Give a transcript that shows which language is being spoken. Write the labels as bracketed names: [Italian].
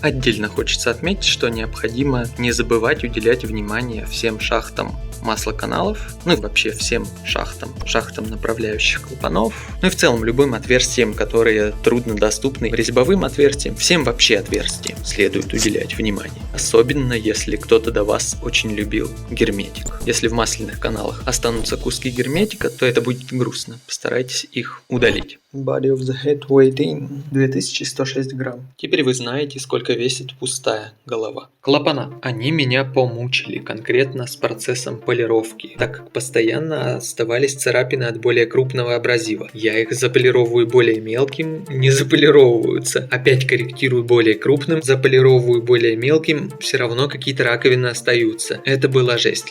[Russian] Отдельно хочется отметить, что необходимо не забывать уделять внимание всем шахтам маслоканалов, и вообще всем шахтам направляющих клапанов, и в целом любым отверстиям, которые труднодоступны, резьбовым отверстиям, всем вообще отверстиям следует уделять внимание. Особенно если кто-то до вас очень любил герметик. Если в масляных каналах останутся куски герметика, то это будет грустно. Постарайтесь их удалить. [English] Body of the head weighed in 2106 грамм. [Russian] Теперь вы знаете, сколько весит пустая голова. Клапана. Они меня помучили конкретно с процессом полировки, так как постоянно оставались царапины от более крупного абразива. Я их заполировываю более мелким, не заполировываются. Опять корректирую более крупным, заполировываю более мелким, все равно какие-то раковины остаются. Это была жесть.